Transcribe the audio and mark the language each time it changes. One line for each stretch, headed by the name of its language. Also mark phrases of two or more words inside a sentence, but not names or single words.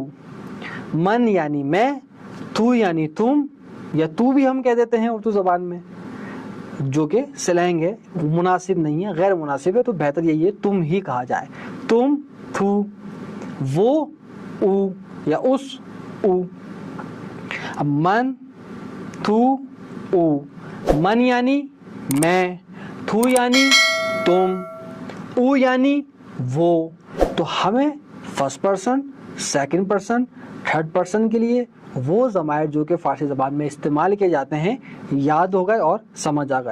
Urdu: من یعنی میں، تو یعنی تم، یا تو بھی ہم کہہ دیتے ہیں اردو زبان میں، جو کہ سلینگ ہے، مناسب نہیں ہے، غیر مناسب ہے. تو بہتر یہی ہے تم ہی کہا جائے. تم، تو، وہ، او یا اس، او.
Persian: اب من، تو، او.
Urdu: من یعنی میں، تو یعنی تم، او یعنی وہ. تو ہمیں
English: first person, second person, third person
Urdu: کے لیے وہ ضمائر جو کہ فارسی زبان میں استعمال کیے جاتے ہیں یاد ہو گئے اور سمجھ آ گئے.